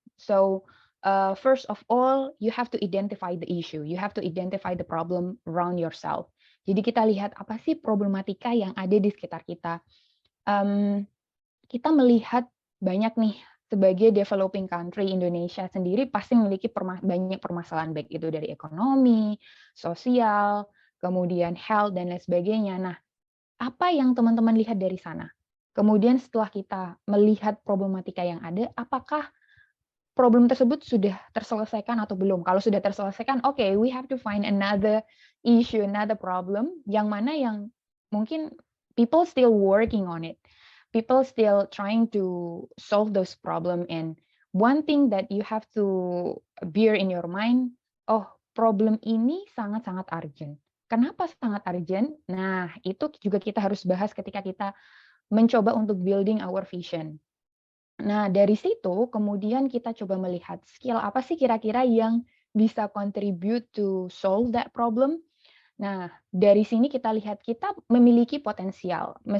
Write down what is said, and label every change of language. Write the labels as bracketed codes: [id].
[en] So, first of all, you have to identify the issue. You have to identify the problem around yourself. [id] Jadi kita lihat apa sih problematika yang ada di sekitar kita. Kita melihat banyak nih, sebagai [en] developing country, [id] Indonesia sendiri pasti memiliki banyak permasalahan, baik itu dari ekonomi, sosial, kemudian health, dan lain sebagainya. Nah, apa yang teman-teman lihat dari sana? Kemudian setelah kita melihat problematika yang ada, apakah problem tersebut sudah terselesaikan atau belum? Kalau sudah terselesaikan, [en] okay, we have to find another issue, another problem, [id] yang mana yang mungkin [en] people still working on it. People still trying to solve those problem, and one thing that you have to bear in your mind, oh, [id] problem ini sangat-sangat urgent. Kenapa sangat urgent? Nah, itu juga kita harus bahas ketika kita mencoba untuk [en] building our vision. [id] Nah, dari situ kemudian kita coba melihat skill apa sih kira-kira yang bisa [en] contribute to solve that problem. [id] Nah, dari sini kita lihat kita memiliki potensial.